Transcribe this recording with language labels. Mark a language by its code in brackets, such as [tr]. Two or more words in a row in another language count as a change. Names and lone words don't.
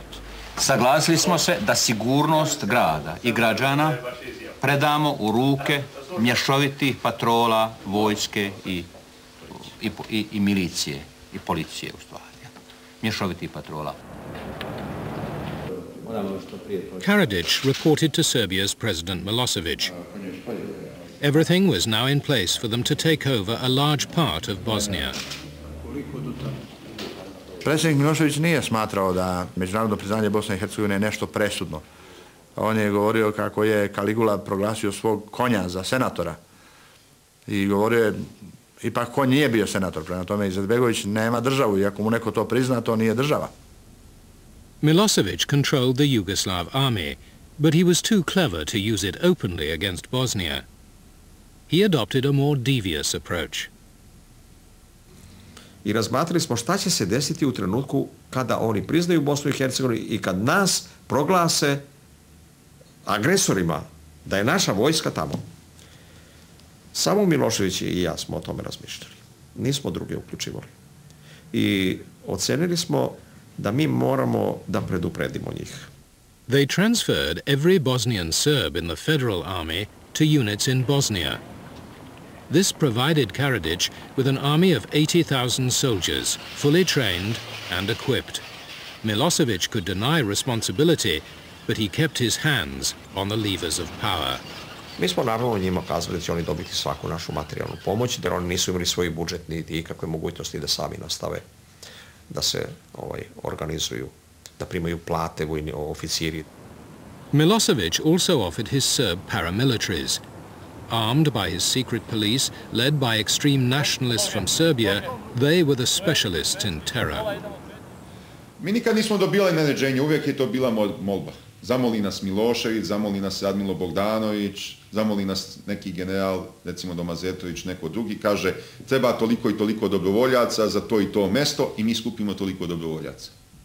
[sr] Saglasili smo se da sigurnost grada i građana predamo u ruke mješovitih patrola, vojske i milicije, i policije u stvari. Mješovitih patrola. [en] Karadzic reported to Serbia's President Milosevic. Everything was now in place for them to take over a large part of Bosnia. [sr] Predsjednik Milošević nije smatrao da međunarodno priznanje Bosne i Hercegovine je nešto presudno. On je govorio kako je Kaligula proglasio svog konja za senatora i govorio je, ipak konj nije bio senator, prema tome Izetbegović nema državu i ako mu neko to prizna, to nije država. [en] Milosevic controlled the Yugoslav army, but he was too clever to use it openly against Bosnia. He adopted a more devious approach. [sr] I razmatrali smo šta će se desiti u trenutku kada oni priznaju Bosnu i Hercegovinu i kad nas proglase agresorima, da je naša vojska tamo. Samo Milošević i ja smo o tome razmišljali. Nismo druge uključivali. I ocenili smo da mi moramo da predupredimo njih. [en] They transferred every Bosnian Serb in the Federal Army to units in Bosnia. This provided Karadzic with an army of 80,000 soldiers, fully trained and equipped. Milosevic could deny responsibility, but he kept his hands on the levers of power. [sr] Mi smo naravno njima kazali da će oni dobiti svaku našu materijalnu pomoć, jer oni nisu imali svoj budžet niti ikakve mogućnosti da sami nastave, da se organizuju, da primaju plate vojni oficiri. [en] Milosevic also offered his Serb paramilitaries. Armed by his secret police, led by extreme nationalists from Serbia, they were the specialists in terror. [sr] Mi nikad nismo dobili naređenje, uvijek je to bila molba. Zamoli nas Milošević, zamoli nas Admilo Bogdanović, zamoli nas neki general, recimo Domazetović, neko drugi, kaže treba toliko i toliko dobrovoljaca za to i to mesto i mi skupimo toliko dobrovoljaca.